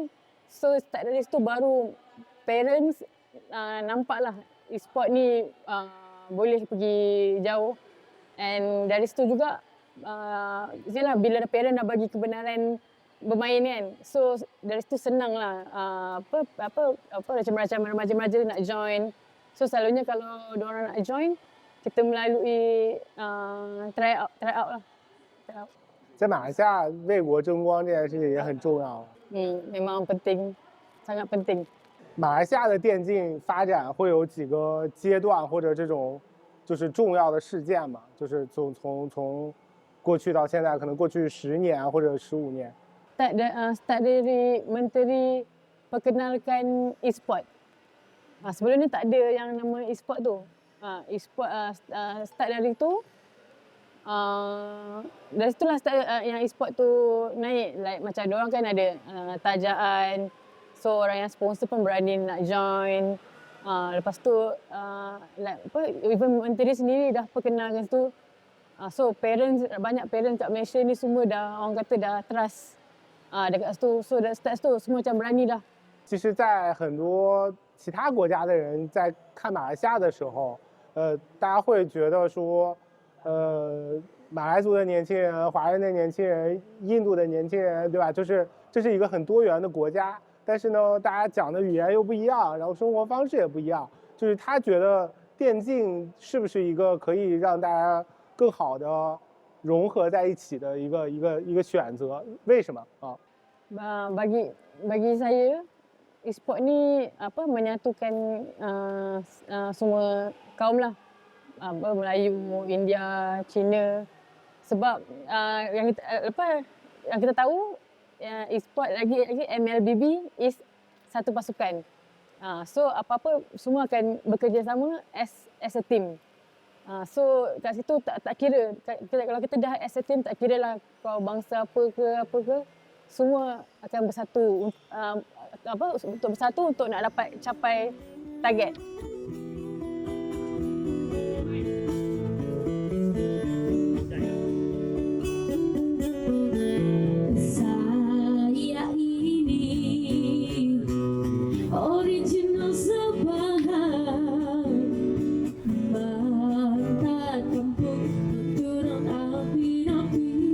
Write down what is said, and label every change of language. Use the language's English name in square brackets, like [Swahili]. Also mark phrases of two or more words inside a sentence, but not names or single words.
[Malay] So start dari situ baru parents nampaklah e-sport ni boleh pergi jauh, and dari situ juga bila parent dah bagi kebenaran bermain kan, so dari situ senang lah macam remaja-remaja nak join. So selalunya kalau diorang nak join, kita melalui try out 啦。 [Chinese] 在马来西亚为国争光这件事情也很重要。 [Malay] memang penting, sangat penting。 [Chinese] 马来西亚的电竞发展会有几个阶段或者这种就是重要的事件嘛？就是从过去到现在，可能过去10年或者15年。 [Malay] Start dari menteri perkenalkan e-sport. Sebelum ni tak ada yang nama e-sport tu. E-sport start dari tu. Dari situlah start yang e-sport tu naik. Like macam diorang kan ada tajaan. So orang yang sponsor pun berani nak join. Lepas tu even menteri sendiri dah perkenalkan tu. So banyak parents kat Malaysia ni semua dah orang kata dah trust dekat situ. So dah start situ semua macam berani dah. [Chinese] 其实，在很多其他国家的人在看马来西亚的时候，大家会觉得说，马来族的年轻人、华人的年轻人、印度的年轻人，对吧？就是这是一个很多元的国家，但是呢，大家讲的语言又不一样，然后生活方式也不一样。就是他觉得电竞是不是一个可以让大家更好的融合在一起的一个选择？为什么啊 [Malay] ？Bagi saya, e-sport ni menyatukan semua kaum lah. Melayu, India, Cina. Sebab yang kita tahu e-sport lagi MLBB is satu pasukan. So apa-apa semua akan bekerjasama [English] as a team. [Malay] So kat situ tak kira kalau kita dah [English] as a team, [Malay] tak kira lah kau bangsa apa ke, semua akan bersatu untuk bersatu untuk nak dapat capai target. Saya ini original sebahan mata tempur turun api-api.